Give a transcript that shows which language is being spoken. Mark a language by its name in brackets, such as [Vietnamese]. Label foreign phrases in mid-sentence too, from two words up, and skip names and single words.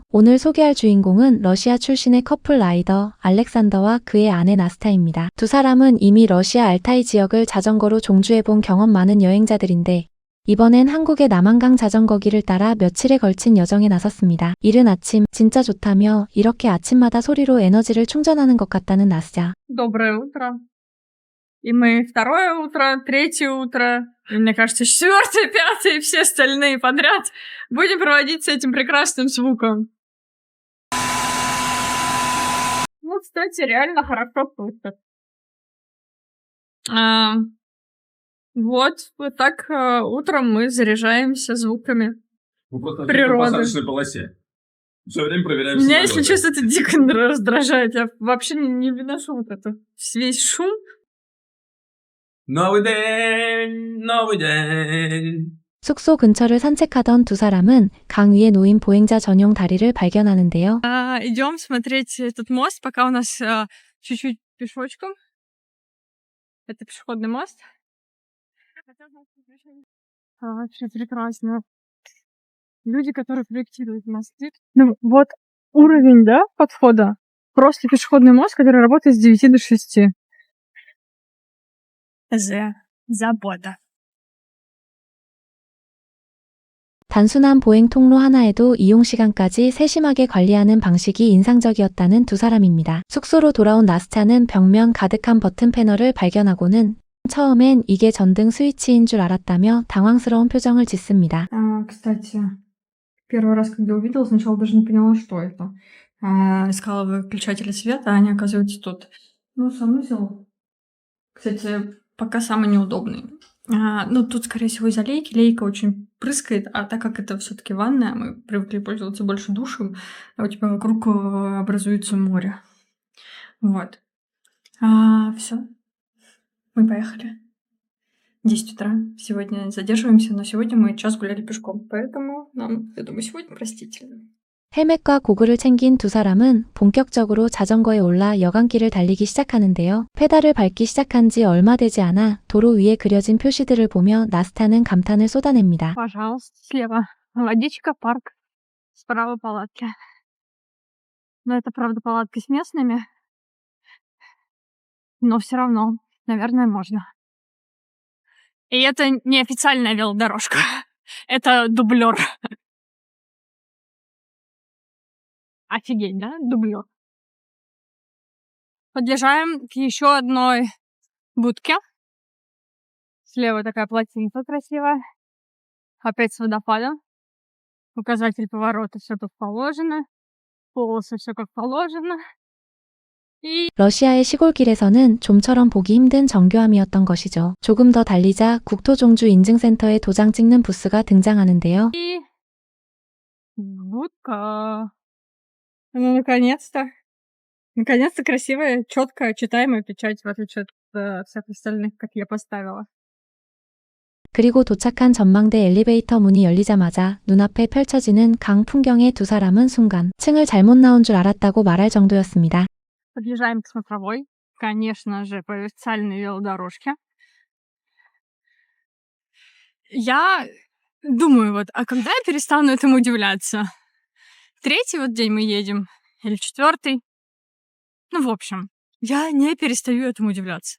[Korean] 오늘 소개할 주인공은 러시아 출신의 커플 라이더 알렉산더와 그의 아내 나스타입니다. 두 사람은 이미 러시아 알타이 지역을 자전거로 종주해본 경험 많은 여행자들인데 이번엔 한국의 남한강 자전거길을 따라 며칠에 걸친 여정에 나섰습니다. 이른 아침 진짜 좋다며 이렇게 아침마다 소리로 에너지를 충전하는 것 같다는 나스자. [Russian] Доброе утро. И мы второе утро, третье утро, и, мне кажется, четвертое, пятое и все остальные подряд будем проводить с этим прекрасным звуком. Ну, кстати, реально хорошо слышно. Вот так утром мы заряжаемся звуками Мы просто на природы. посадочной полосе. Все время проверяем Меня, если самолеты. честно, это дико раздражает. Я вообще не выношу вот это весь шум. Новый день, новый день. [Korean] 숙소 근처를 산책하던 두 사람은 강 위에 놓인 보행자 전용 다리를 발견하는데요. [Russian] Идем смотреть этот мост, пока у нас чуть-чуть пешочком. Это пешеходный мост. Вообще прекрасно. Люди, которые проектируют мосты. Ну, вот уровень, да, подхода. Просто пешеходный мост, который работает с 9 до 6. Забота. [Korean] 단순한 보행 통로 하나에도 이용 시간까지 세심하게 관리하는 방식이 인상적이었다는 두 사람입니다. 숙소로 돌아온 나스차는 벽면 가득한 버튼 패널을 발견하고는 처음엔 이게 전등 스위치인 줄 알았다며 당황스러운 표정을 짓습니다. [Russian] Кстати, первый раз, когда увидела, сначала даже не поняла, что это. Искала выключатели света, а они, оказывается, тут. Ну, санузел. Кстати, пока самый неудобный. Ну, тут, скорее всего, из-за лейки. Лейка очень прыскает, а так как это все-таки ванная, мы привыкли пользоваться больше душем, а у тебя вокруг образуется море. Вот. Все. Мы поехали. 10 утра. Сегодня задерживаемся, но сегодня мы час гуляли пешком, поэтому нам, я думаю, сегодня простительно. [Korean] 헬멧과 고글을 챙긴 두 사람은 본격적으로 자전거에 올라 여간길을 달리기 시작하는데요. 페달을 밟기 시작한 지 얼마 되지 않아 도로 위에 그려진 표시들을 보며 나스타는 감탄을 쏟아냅니다. [Russian] Пожалуйста, слева водичка, парк, справа палатки. Но это, правда, палатка с местными, но все равно, наверное, можно. И это не официальная велодорожка, это дублер. Офигеть, да? Дублер. Подъезжаем к еще одной будке. Слева такая плотинка красивая. Опять с водопадом. Указатель поворота, все как положено. Полосы все как положено. И [Korean] 러시아의 시골길에서는 좀처럼 보기 힘든 정교함이었던 것이죠. 조금 더 달리자 국토종주 인증센터에 도장 찍는 부스가 등장하는데요. [Russian] будка. Ну, наконец-то. Наконец-то красивая, четкая, читаемая печать, в отличие от всех остальных, как я поставила. [Korean] 그리고 도착한 전망대 엘리베이터 문이 열리자마자 눈앞에 펼쳐지는 강 풍경에 두 사람은 순간 층을 잘못 나온 줄 알았다고 말할 정도였습니다. [Russian] Подъезжаем к смотровой. Конечно же, по официальной велодорожке. Я думаю, вот, а когда я перестану этому удивляться? Третий вот день мы едем, или четвертый. Ну, в общем, я не перестаю этому удивляться.